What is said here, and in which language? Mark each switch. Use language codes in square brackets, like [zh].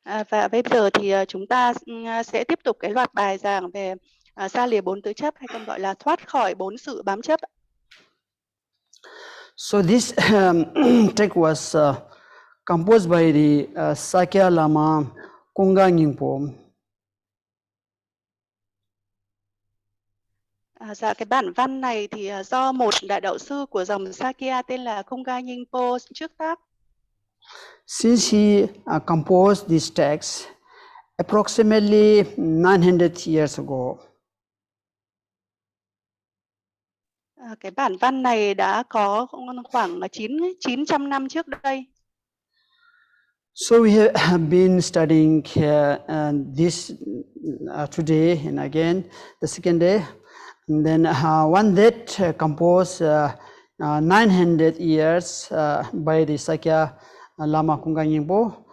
[vi] Và bây giờ thì chúng ta sẽ tiếp tục cái loạt bài giảng về xa lìa 4 tứ chấp, hay còn gọi là thoát khỏi 4 sự bám chấp. [en] So this text was composed by the Sakya Lama Kunga Nyingpo. [vi] Dạ, cái bản văn này thì do một đại đạo sư của dòng Sakya tên là Kunga Nyingpo trước tác. [en] Since he composed this text approximately 900 years ago, [vi] cái bản văn này đã có khoảng 900 năm trước đây. [en] So we have been studying this today and again the second day, and then one that composed 900 years by the Sakya Lama Kunga Nyingpo.